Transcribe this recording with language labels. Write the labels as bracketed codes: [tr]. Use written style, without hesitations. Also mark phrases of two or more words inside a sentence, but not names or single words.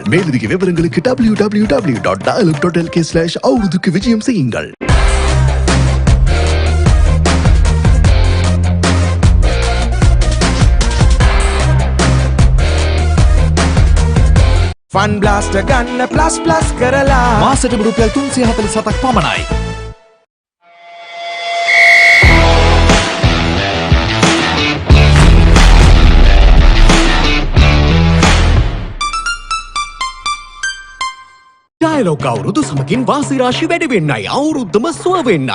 [ta] மேலதிக விவரங்களுக்கு www.dialog.lk/அவருதுக்கு விஜயம் செய்யுங்கள். [si] ෆන් බ්ලාස්ට් ගන්න ප්ලස් කරලා මාසෙට රුපියල් 347ක් පමණයි. ඩයලොග් අවුරුදු සමගින් වාසි රාශි වැඩි වෙන්නයි අවුරුද්දම සුව වෙන්නයි.